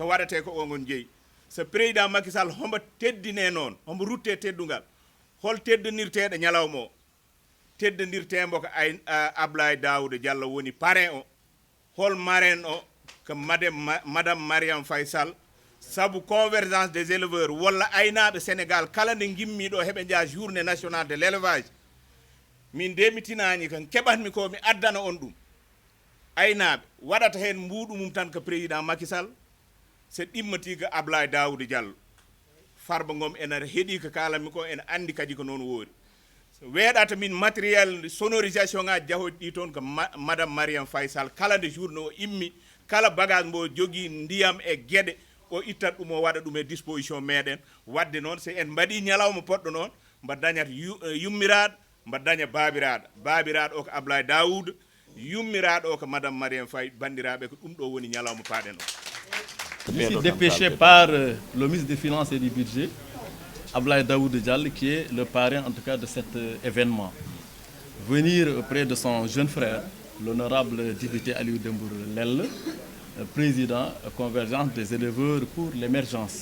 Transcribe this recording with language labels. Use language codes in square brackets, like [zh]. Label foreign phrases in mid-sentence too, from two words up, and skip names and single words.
[ff] waɗate ko o ngon jeeyi so président Macky Sall hombo teddine noon hombo rutte teddugal hol teddinirteɗo ñalawma o teddodirtembo ko ay Ablaye Daouda Diallo woni parrain o hol marraine o ko madame Mariam Faye Sall sabu [fr] convergence des [ff] éleveurs walla aynaɓe Sénégal kala nde gimmiɗo heɓe jaa [fr] journée nationale de l'élevage [ff] min de mi tinani kan keɓatmi ko mi addana on ɗum aynaɓe waɗata hen mbuɗu mum tan ko président Macky Sall so ɗimmati ko Ablaye Daouda Diallo Farba Ngom ene heeɗi ko kalanmi ko ene andi kadi ko noon woori weeɗata min [fr] matériel sonorisation [ff] ngaji jahoji ɗi toon ko madame Mariam Faye Sall kala nde journée o immi kala bagage mbo jogui ndiyam e gueɗe o ittat ɗum o waɗa ɗum e disposition meɗen wadde noon so en mbaɗi ñalawma poɗɗo noon mba dañat yummiraɗo mba daña babiraɗo o ko Ablaye Daouda yummiraɗo o ko madame Mariam Faye bandiraɓe ko ɗum ɗo woni ñalawma paɗen o. [fr] Je suis dépêché par le ministre des Finances et du Budget, Ablaye Daouda Diallo, qui est le parrain en tout cas de cet événement. venir auprès de son jeune frère, l'honorable député Aliou Dembourou Lel, président Convergence des éleveurs pour l'émergence.